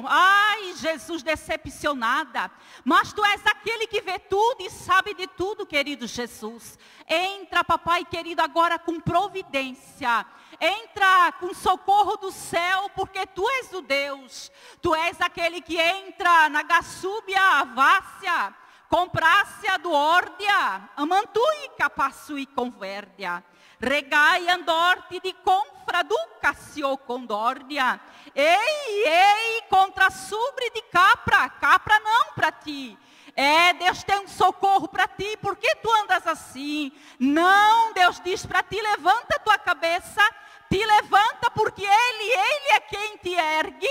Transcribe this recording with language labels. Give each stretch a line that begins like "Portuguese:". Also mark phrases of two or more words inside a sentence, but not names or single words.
Portuguese: Ai, Jesus, decepcionada. Mas Tu és aquele que vê tudo e sabe de tudo, querido Jesus. Entra, papai querido, agora com providência. Entra com socorro do céu, porque Tu és o Deus. Tu és aquele que entra na gassúbia, vácia, comprácia do órdia, amantui, capaçui, convérdia. Regai andorte de confra do Cassio condórdia. Ei, contra sobre de capra. Capra não para ti. Deus tem um socorro para ti. Por que tu andas assim? Não, Deus diz para ti, levanta a tua cabeça. Te levanta porque Ele é quem te ergue.